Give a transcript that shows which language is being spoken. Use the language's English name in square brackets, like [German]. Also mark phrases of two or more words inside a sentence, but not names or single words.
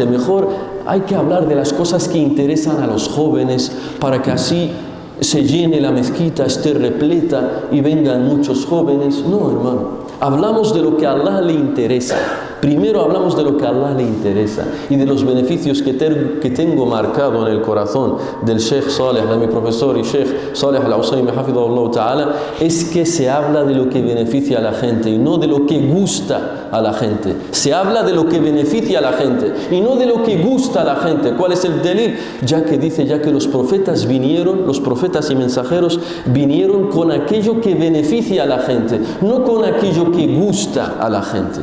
[Spanish] Mejor hay que hablar de las cosas que interesan a los jóvenes para que así se llene la mezquita, esté repleta y vengan muchos jóvenes. No, hermano, hablamos de lo que a Allah le interesa. Primero hablamos de lo que a Allah le interesa y de los beneficios que tengo marcado en el corazón del Sheikh Saleh, de mi profesor y Sheikh Saleh al-Usaymi, [Arabic] حفظه الله تعالى, [Spanish] es que se habla de lo que beneficia a la gente y no de lo que gusta a la gente. Se habla de lo que beneficia a la gente y no de lo que gusta a la gente. ¿Cuál es el delil? Ya que los profetas vinieron, los profetas y mensajeros vinieron con aquello que beneficia a la gente, no con aquello que gusta a la gente.